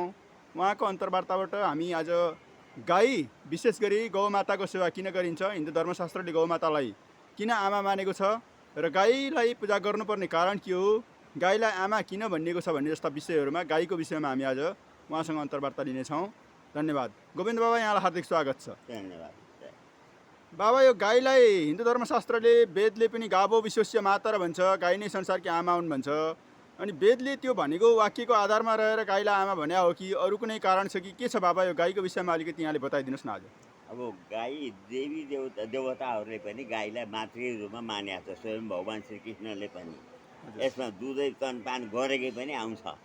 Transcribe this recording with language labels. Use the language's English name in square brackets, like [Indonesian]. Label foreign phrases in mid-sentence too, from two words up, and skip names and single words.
[Nepali] उहाँको अन्तर्वार्ताबाट हामी आज गाई, विशेष गरी गौमाताको सेवा किन गरिन्छ, हिन्दू धर्मशास्त्रले गौमातालाई किन आमा मानेको छ र गाईलाई पूजा गर्नुपर्ने कारण के हो, गाईलाई आमा किन भनिएको छ भन्ने जस्ता विषयहरूमा गाईको विषयमा हामी आज उहाँसँग अन्तर्वार्ता लिनेछौँ। धन्यवाद। गोविन्द बाबा, यहाँलाई हार्दिक स्वागत छ। धन्यवाद। बाबा, यो गाईलाई हिन्दू धर्मशास्त्रले वेदले पनि [Sanskrit] गावो विश्वस्य माता [Nepali] र भन्छ, गाई नै संसारकी आमा हुन् भन्छ। अनि वेदले त्यो भनेको वाक्यको आधारमा रहेर गाईलाई आमा भन्या हो कि अरू कुनै कारण छ कि के छ बाबा? यो गाईको विषयमा अलिकति यहाँले बताइदिनुहोस् न आज। अब गाई देवी देवताहरूले पनि गाईलाई मातृ रूपमा मानेको छ। स्वयं भगवान् श्रीकृष्णले पनि यसमा दुधै स्तनपान गरेकै पनि आउँछ।